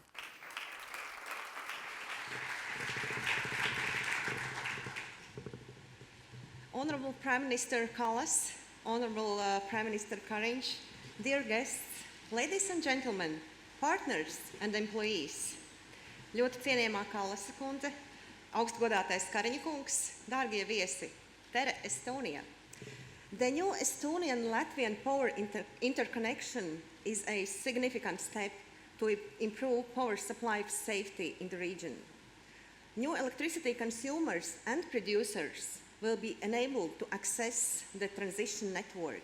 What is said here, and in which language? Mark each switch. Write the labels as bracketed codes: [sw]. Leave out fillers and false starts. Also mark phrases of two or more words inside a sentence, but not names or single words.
[en] Honorable Prime Minister Kallas, Honorable Prime Minister Kariņš, dear guests, ladies and gentlemen, partners and employees, [lv] ļoti cienījamā Kallasa kundze, augstgodātais Kariņa kungs, dārgie viesi, [et] tere Estonia. [en] The new Estonian-Latvian power interconnection is a significant step to improve power supply safety in the region. New electricity consumers and producers will be enabled to access the transition network.